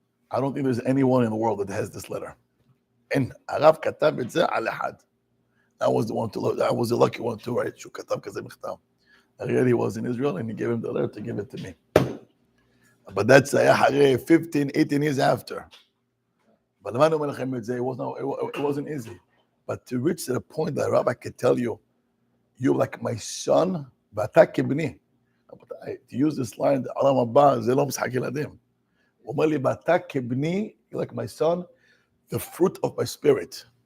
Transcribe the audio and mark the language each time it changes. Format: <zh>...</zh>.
<en>I don't think there's anyone in the world that has this letter. And</en> <he>הרב כתב את זה על אחד.</he> <en>I was the lucky one to write,</en> <he>שהוא כתב כזה מכתב.</he> <en>Ariel, he was in Israel and he gave him the letter to give it to me. But that's 15, 18 years after. But the man who it wasn't easy. But to reach to the point that Rabbi could tell you, you're like my son,</en> <he>ואתה כבני.</he> <en>To use this line,</en> <he>העולם הבא, זה לא משחק ילדים. הוא אומר לי, ואתה כבני,</he> <en>you're like my son, the fruit of my spirit.</en>